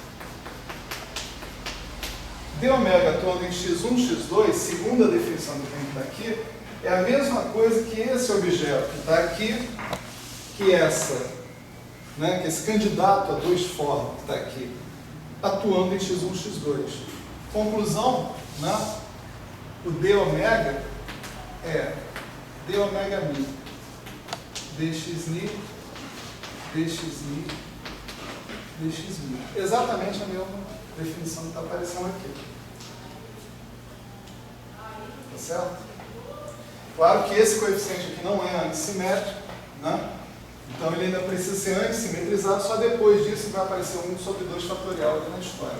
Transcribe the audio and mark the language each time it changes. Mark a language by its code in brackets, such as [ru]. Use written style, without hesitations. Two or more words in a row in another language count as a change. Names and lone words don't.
[pt] D ômega atuando em x1 e x2, segundo a definição do que está aqui, é a mesma coisa que esse objeto que está aqui, que essa, né, que esse candidato a dois formas que está aqui, atuando em x1 e x2. Conclusão, né, o d ômega é d ômega mi, dxmi, dxmi, dxmi. Exatamente a mesma definição que está aparecendo aqui. Tá certo? Claro que esse coeficiente aqui não é antissimétrico, né? Então ele ainda precisa ser antissimetrizado, só depois disso vai aparecer 1 sobre 2 fatorial aqui na história.